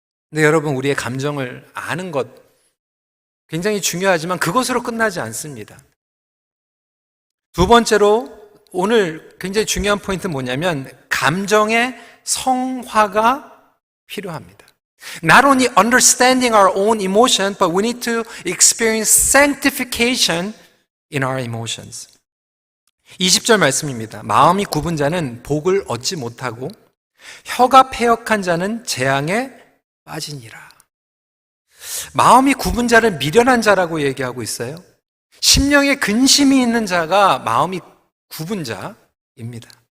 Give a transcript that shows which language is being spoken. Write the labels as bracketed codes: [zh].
[ko] 근데 여러분, 우리의 감정을 아는 것 굉장히 중요하지만 그것으로 끝나지 않습니다. 두 번째로 오늘 굉장히 중요한 포인트는 뭐냐면 감정의 성화가 필요합니다. [en] Not only understanding our own emotion, but we need to experience sanctification in our emotions. [ko] 20절 말씀입니다. 마음이 굽은 자는 복을 얻지 못하고 혀가 패역한 자는 재앙에 빠지니라. 마음이 굽은 자를 미련한 자라고 얘기하고 있어요. 심령에 근심이 있는 자가 마음이 굽은 자입니다.